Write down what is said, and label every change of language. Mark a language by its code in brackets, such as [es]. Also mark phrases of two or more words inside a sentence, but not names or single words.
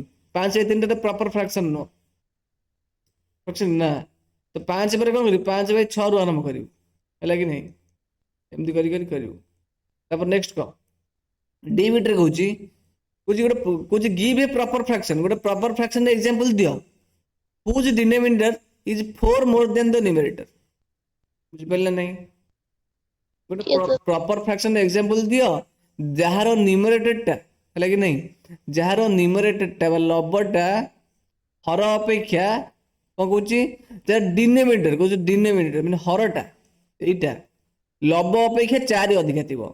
[or] 5/3 ଟା [en] proper fraction [or] ନୁହଁ। ନା, ତ 5 ପରେ କଣ କରିବୁ? 5/6 ରୁ ଆରମ୍ଭ କରିବୁ ହେଲା କି ନାହିଁ? ଏମିତି କରି କରି କରିବୁ। ତାପରେ ନେକ୍ସଟ କହ ଡି ବିଟରେ କହୁଛି [en] give a proper fraction. ଗୋଟେ proper fraction example ଦିଅ whose denominator is 4 more than the numerator। [or] ବୁଝିପାରିଲେ ନାହିଁ? ଗୋଟେ [en] yes sir proper fraction example [or] ଦିଅ ଯାହାର ନ୍ୟୁମେରେଟର ଟା ହେଲା କି ନାହିଁ, ଯାହାର ନ୍ୟୁମେରେଟର ଟା ବା ଲବଟା ହର ଅପେକ୍ଷା କଣ କହୁଛି? ଯାହାର ଡିନୋମିନେଟର କହୁଛି ଡିନୋମିନେଟର ମାନେ ହରଟା ଏଇଟା ଲବ ଅପେକ୍ଷା 4 ଅଧିକା ଥିବ।